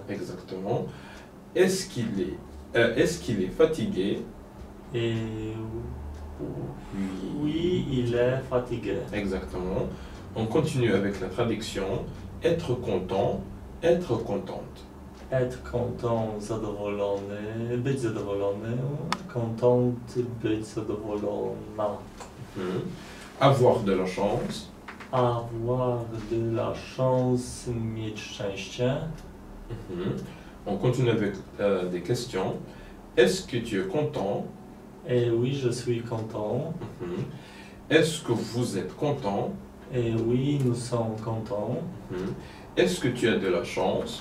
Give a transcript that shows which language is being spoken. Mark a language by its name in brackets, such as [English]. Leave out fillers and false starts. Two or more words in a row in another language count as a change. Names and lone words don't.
[French] Exactement. Est-ce qu'il est fatigué? Et oui, il est fatigué. Exactement. On continue avec la traduction. Être content, être contente. Être content, [Polish] zadowolony, być zadowolony, content, być zadowolona. [French] Avoir de la chance. Avoir de la chance, [Polish] mieć szczęście. [French] On continue avec des questions. Est-ce que tu es content? Et oui, je suis content. Est-ce que vous êtes content? Et oui, nous sommes contents. Est-ce que tu as de la chance?